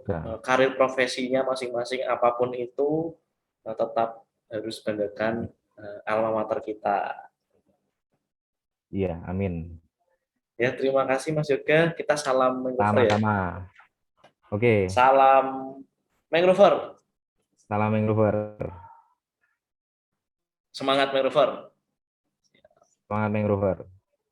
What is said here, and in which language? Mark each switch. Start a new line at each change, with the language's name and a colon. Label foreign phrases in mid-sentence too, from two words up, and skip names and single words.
Indonesian: Semoga. karir profesinya masing-masing apapun itu tetap harus banggakan alma mater kita. Iya, amin. Ya, terima kasih Mas Yoga. Kita salam mangrover ya. Sama-sama. Oke, Salam mangrover. salam mangrover. Semangat mangrover. Semangat mangrover.